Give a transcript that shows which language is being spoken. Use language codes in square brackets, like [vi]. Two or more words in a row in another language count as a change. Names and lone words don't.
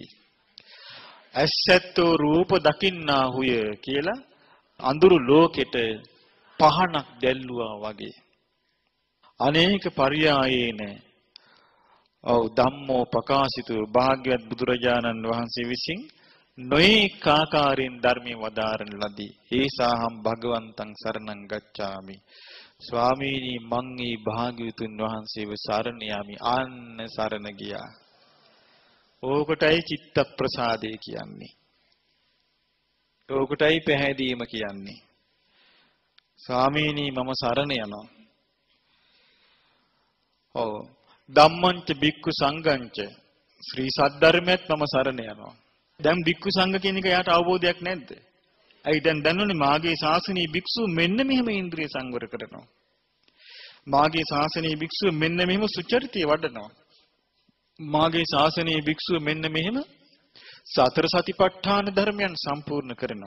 [si] ඇසැත්තෝ රූප දකින්නාහුය කියලා අඳුරු ලෝකෙට පහනක් දැල්ලුවා වගේ. [pi] අනේක පරියායේන ඔව් ධම්මෝ ප්‍රකාශිතෝ [si] භාග්‍යවත් බුදුරජාණන් වහන්සේ විසින් නොඑක ආකාරයෙන් ධර්මයේ වදාරන ලදී. [pi] ඒසාහම් භගවන්තං සරණං ගච්ඡාමි. [si] ස්වාමීනි මං මේ භාග්‍යවතුන් වහන්සේව සරණ යාමි. අන්න සරණ ගියා. ඕකටයි චිත්ත ප්‍රසාදේ කියන්නේ. ඕකටයි පැහැදීම කියන්නේ. ස්වාමීනි මම සරණ යනවා. [pi] ඔව් ධම්මංච බික්ඛු සංඝංච [si] ශ්‍රී සද්ධර්මයත් මම සරණ යනවා. දැන් බික්ඛු සංඝ කියන එක යාට අවබෝධයක් නැද්ද? ඇයි දැන් දන්නෝනේ මාගේ ශාසනීය භික්ෂුව මෙන්න මෙහෙම ඉන්ද්‍රිය සංවර කරනවා. මාගේ ශාසනීය භික්ෂුව මෙන්න මෙහෙම සුචරිතය වඩනවා. මාගේ ශාසනීය භික්ෂුව මෙන්න මෙහෙම සතර සතිපට්ඨාන ධර්මයන් සම්පූර්ණ කරනවා.